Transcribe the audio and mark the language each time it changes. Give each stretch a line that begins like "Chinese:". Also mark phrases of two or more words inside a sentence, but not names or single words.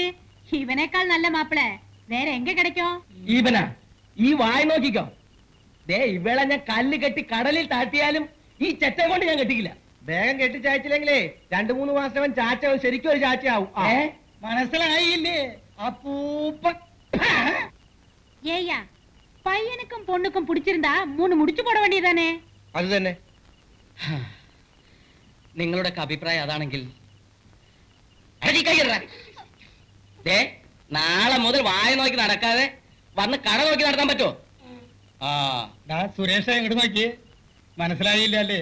Malayalam: ഇവനേക്കാൾ നല്ല മാപ്പിള വേറെ എങ്ക കിടക്കോ? ഈവനാ, ഈ വായ നോക്കിക്കോ. ദേ ഇവളെ ഞാൻ കല്ല് കെട്ടി കടലിൽ താഴ്ത്തിയാലും ഈ ചെറ്റ കൊണ്ട് ഞാൻ കെട്ടിക്കില്ല. വേഗം കെട്ടിച്ചായച്ചില്ലെങ്കിലേ 2-3 മാസം ചാച്ച ശരിക്കും ഒരു ചാച്ചയാവും. മനസ്സിലായില്ലേ അപ്പൂപ്പ?
Tamil: ஏய்யா பையனுக்கும் பொண்ணுக்கும் பிடிச்சிருந்தா 3 முடிச்சு போட வேண்டியதானே?
Malayalam: അത് തന്നെ. നിങ്ങളുടെ അഭിപ്രായം അതാണെങ്കിൽ നാളെ മുതൽ വായ നോക്കി നടക്കാതെ വന്ന് കട നോക്കി നടത്താൻ പറ്റുമോ? സുരേഷ എങ്ങോട്ട് നോക്കി മനസ്സിലായില്ല അല്ലേ?